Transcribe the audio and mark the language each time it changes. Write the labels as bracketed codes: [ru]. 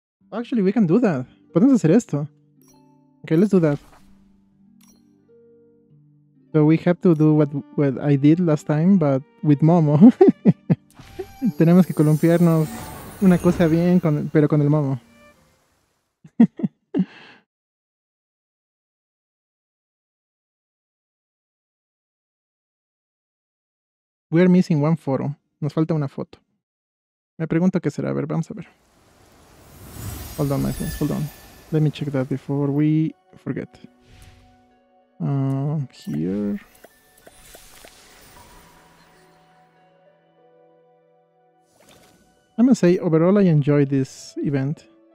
[en] Actually, we can do that. [es] Podemos hacer esto. [en] Okay, let's do that. So we have to do what I did last time, but with Momo. [es] Tenemos que columpiarnos una cosa bien, pero con el Momo. [en] We're missing one photo. [es] Nos falta una foto. Me pregunto qué será. A ver, vamos a ver. [en] Hold on, my friends. Hold on. Let me check that before we forget. Here. I must say, overall I enjoyed this event.